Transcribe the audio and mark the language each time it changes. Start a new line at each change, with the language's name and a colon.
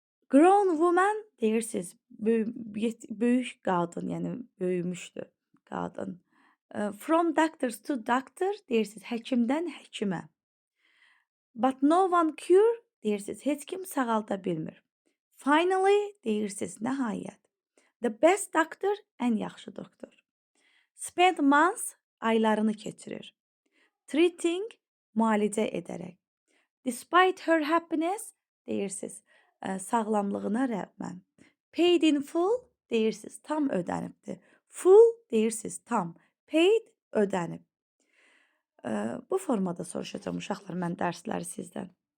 English: Grown woman,
Azerbaijani: deyirsiniz, böyük qadın, yəni böyümüşdü qadın.
English: From doctors to doctor,
Azerbaijani: deyirsiniz, həkimdən həkimə.
English: But no one cure,
Azerbaijani: deyirsiniz, heç kim sağalda bilmir.
English: Finally,
Azerbaijani: deyirsiniz, nəhayət.
English: The best doctor,
Azerbaijani: ən yaxşı doktor.
English: Spend months,
Azerbaijani: aylarını keçirir.
English: Treating,
Azerbaijani: müalicə edərək.
English: Despite her happiness,
Azerbaijani: deyirsiniz, sağlamlığına rəğmən.
English: Paid in full,
Azerbaijani: deyirsiniz, tam ödənibdir.
English: Full,
Azerbaijani: deyirsiniz, tam.
English: Paid,
Azerbaijani: ödənib. Bu formada soruşacağım uşaqlar mən dərsləri sizdən.